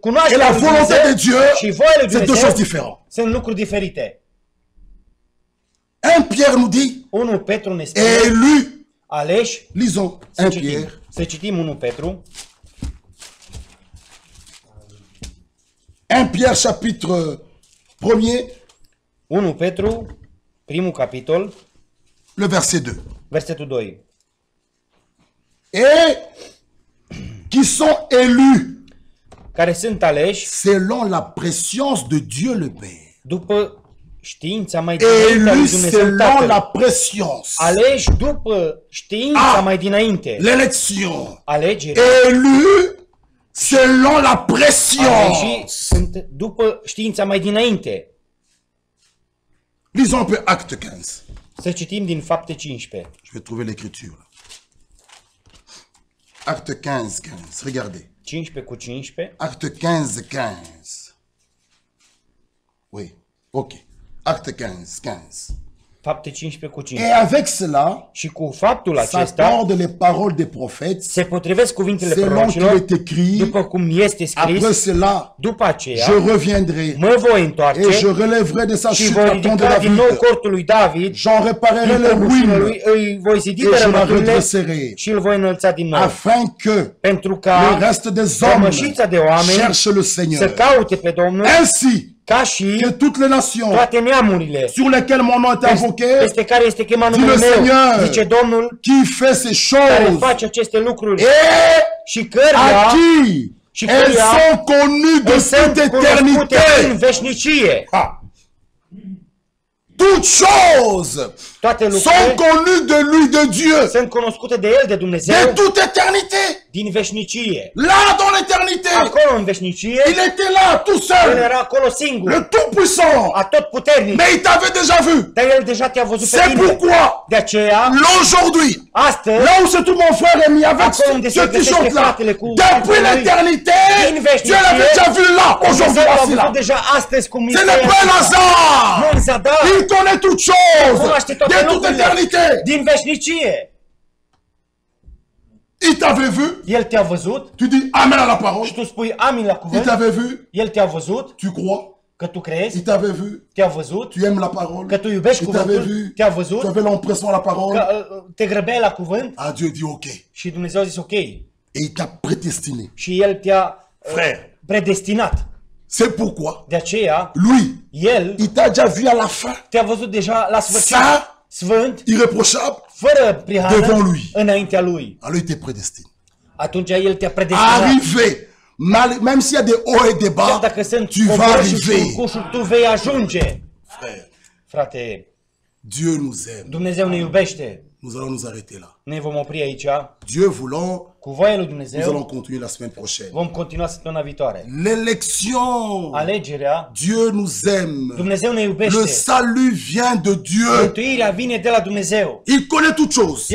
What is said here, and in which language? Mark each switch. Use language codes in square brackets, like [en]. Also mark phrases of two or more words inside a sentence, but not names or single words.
[ro] cunoașterea [fr] la [ro] lui [fr] volonté [ro] Dumnezeu [fr] de Dieu, [ro] și voia lui [fr] c'est deux [ro] Dumnezeu [fr] choses différentes. [ro] sunt lucruri diferite. [fr] 1 Pierre nous dit, [ro] 1 Petru ne spune, [fr] élu. [ro] aleși, [fr] Lisons [ro] să [fr] 1 [ro] citim. [fr] Pierre. [ro] Să citim 1 Petru, [fr] 1 Pierre chapitre 1er, [ro] 1 Petru, primul capitol, [fr] le verset 2. [ro] versetul 2. [fr] Et qui sont élus [ro] Care sunt aleși [fr] selon la préscience de Dieu le Père. [ro] după știința mai dinainte a lui [fr] Élus [ro] Dumnezeu [fr] selon la [ro] Tatăl. [fr] préscience. [ro] Aleși după știința mai dinainte. [fr] L'élection. [ro] Alegerea. [fr] Élus selon la pression. [ro] și sunt după știința mai dinainte. [fr] Lisons un peu Acte 15. [ro] Să citim din Fapte 15. [fr] Je vais trouver l'écriture. Acte 15, 15. Regardez. [ro] 15 cu 15. [fr] Acte 15, 15. Oui, ok. Acte 15, 15. [ro] Fapte 15 cu [fr] Et [ro] 15. [fr] avec cela, [ro] Și cu faptul acesta [fr] s'accordent les paroles des prophètes, [ro] se potrivesc cuvintele [fr] selon qu'il [ro] prorocilor [fr] est écrit. [ro] după cum este [fr] Après [ro] scris. [fr] cela, [ro] După aceea [fr] je reviendrai [ro] mă voi [fr] et [ro] întoarce [fr] je relèverai de sa [ro] și [fr] chute [ro] voi [fr] la tombe de [ro] ridica din nou [fr] David. [ro] cortul lui David. [fr] J'en réparerai [ro] Din [fr] les [ro] prăbușirile [fr] ruines [ro] lui îi voi zidi [fr] et je la [ro] dărâmăturile [fr] redresserai, [ro] și îl voi înălța din nou. [fr] afin que [ro] Pentru [fr] le [ro] ca [fr] reste des hommes [ro] rămășița de oameni [fr] cherche le [ro] să [fr] Seigneur. [ro] caute pe Domnul, [fr] Ainsi [ro] ca și [fr] que toutes les nations [ro] toate neamurile [fr] sur lesquelles mon nom est invoqué, [ro] peste care este chemat [fr] Dit [ro] numele [fr] le [ro] meu, [fr] Seigneur. [ro] zice Domnul, [fr] qui fait ces [ro] care [fr] choses [ro] face aceste lucruri [fr] et [ro] și căruia [fr] à qui [ro] și [fr] elles [ro] căruia [fr] sont connues de [ro] îi sunt [fr] toute [ro] cunoscute în [fr] éternité. [ro] veșnicie. [fr] Ah. Toutes choses [ro] Toate [fr] sont [ro] lucrurile [fr] connues de lui, de Dieu, [ro] sunt cunoscute de El, de de Dumnezeu, [fr] toute éternité. [ro] din veșnicie. [fr] Là, dans l'éternité, [ro] Acolo în veșnicie, [fr] il était là, tout [ro] El [fr] seul, [ro] era acolo singur, [fr] le Tout-Puissant. [ro] atotputernic, [fr] Mais il t'avait déjà vu. [ro] dar El deja te-a văzut pe [fr] C'est [ro] tine. [fr] pourquoi, [ro] De aceea, [fr] aujourd'hui, [ro] astăzi, [fr] là où se trouve mon frère Rémi, avec [ro] Acolo unde se [fr] ce [ro] găsește [fr] t-shirt-là, [ro] fratele cu [fr] depuis [ro] lui, [fr] l'éternité, [ro] din veșnicie, [fr] Dieu l'avait déjà vu là, aujourd'hui, [ro] Dumnezeu l-a [fr] voici là. [ro] văzut deja astăzi cum [fr] Ce n'est pas un [ro] Nu [fr] hasard. [ro] în zadar, [fr] Il connaît toutes choses [ro] cunoaște toate [fr] de toute [ro] lucrurile [fr] éternité. [ro] din veșnicie. [fr] Il t'avait vu, [ro] El te-a văzut [fr] tu dis Amen à la parole. [ro] și tu spui amin la [fr] Il [ro] cuvânt. [fr] t'avait vu, [ro] El te-a văzut [fr] tu crois. [ro] că tu crezi, [fr] Il t'avait vu, [ro] te-a văzut [fr] tu aimes la parole. [ro] că tu iubești [fr] Il t'avait [ro] cuvântul, [fr] vu, [ro] te-a [fr] tu [ro] văzut [fr] avais l'empressement à la parole. [ro] că te grăbeai la cuvânt [fr] Ah, Dieu dit ok. [ro] și Dumnezeu a zis ok. [fr] Et il t'a prédestiné. [ro] Și El te-a [fr] Frère, [ro] predestinat. [fr] c'est pourquoi [ro] De aceea, [fr] lui, [ro] El [fr] il t'a déjà vu à la fin, [ro] te-a văzut deja la sfârșit, [fr] ça, [ro] sfânt, [fr] irréprochable. [ro] fără [fr] Devant [ro] prihană, [fr] lui. [ro] înaintea Lui. [fr] Alors il te prédestine. [ro] Atunci El te-a predestinat. [fr] Arriver, même s'il y a des hauts et des [ro] Chiar [fr] bas, [ro] dacă sunt [fr] tu vas [ro] coborâri și [fr] arriver. [ro] culcușuri, tu vei ajunge. [fr] Frère, [ro] Frate, [fr] Dieu nous aime. [ro] Dumnezeu ne iubește. [fr] Nous allons nous arrêter là. [ro] Ne vom opri aici. [fr] Dieu voulant, [ro] Cu voia lui [fr] nous [ro] Dumnezeu [fr] allons continuer la semaine prochaine. [ro] vom continua săptămâna viitoare. [fr] L'élection, [ro] Alegerea, [fr] Dieu nous aime. [ro] Dumnezeu ne [fr] Le [ro] iubește. [fr] salut vient de Dieu. [ro] Mântuirea vine de la Dumnezeu. [fr] Il connaît toutes choses.